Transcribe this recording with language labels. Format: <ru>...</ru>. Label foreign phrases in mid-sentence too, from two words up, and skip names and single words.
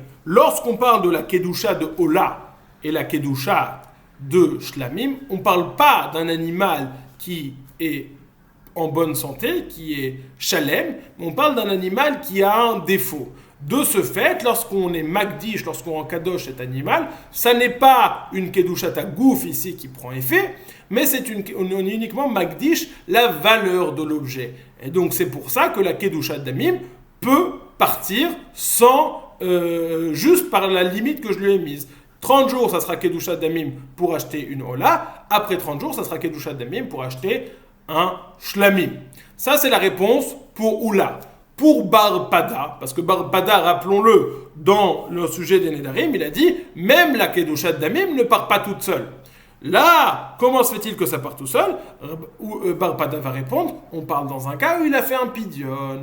<fr>Lorsqu'on parle de la kedusha de Ola et la kedusha de Shlamim, on ne parle pas d'un animal qui est en bonne santé, qui est shalem, mais on parle d'un animal qui a un défaut. De ce fait, lorsqu'on est magdish, lorsqu'on kadosh cet animal, ça n'est pas une</fr> <he>קדושת הגוף</he> <fr>ici qui prend effet, mais on est uniquement magdish la valeur de l'objet. Et donc c'est pour ça que la</fr> <he>קדושת דמים</he> <fr>peut partir sans, juste par la limite que je lui ai mise. 30 jours, ça sera</fr> <he>קדושת דמים</he> <fr>pour acheter une ola. Après 30 jours, ça sera</fr> <he>קדושת דמים</he> <fr>pour acheter un shlamim. Ça, c'est la réponse pour oula. Pour Bar Pada, parce que Bar Pada, rappelons-le, dans le sujet des Nedarim, il a dit même la</fr> <he>קדושת דמים</he> <fr>ne part pas toute seule. Là, comment se fait-il que ça part tout seul? Bar Pada va répondre on parle dans un cas où il a fait un pidyon.</fr>